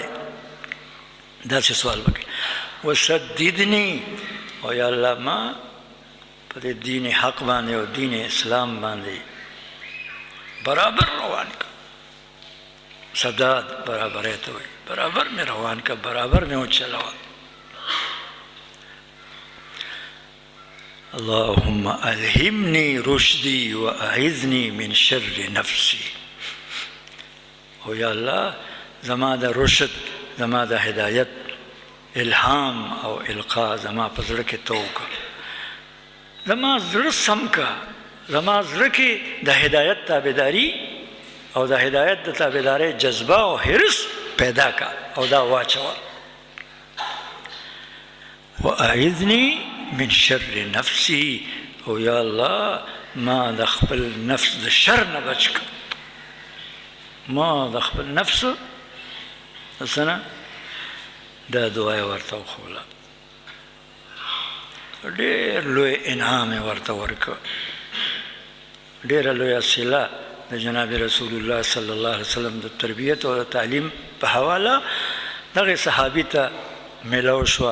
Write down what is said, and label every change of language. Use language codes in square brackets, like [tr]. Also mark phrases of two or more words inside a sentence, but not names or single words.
[ps] داسې سوال وکړي وسددني، او یا الله ما په دې دین حق باندې او دین اسلام باندې برابر روان که. سداد برابرۍ ته وایي، برابر مې روان که، برابر مې وچلوه. [ar] اللهم الهمني رشدي واعذني من شر نفسي. [ps] او یا الله زما د رشد، زما د هدایت الهام او القا زما په زړه کې تو وکړه، زما زړه سم که، زما زړه کې د هدایت تابعداري او د هدایت د تابعدارۍ جذبه او حرص پیدا که او دا واچوه. [ar] واعذني من شر نفسي، [ps] او یا الله ما د خپل نفس د شر نه بچ که، ما د خپل نفس څه دا دعا یې ورته وښوله. ډېر لوی انعام یې ورته ورکړه، ډېره لویه صله د جناب رسول الله [ar] صلی الله علیه وسلم [ps] د تربیت او د تعلیم په حواله دغې صحابي ته میلاو شوه.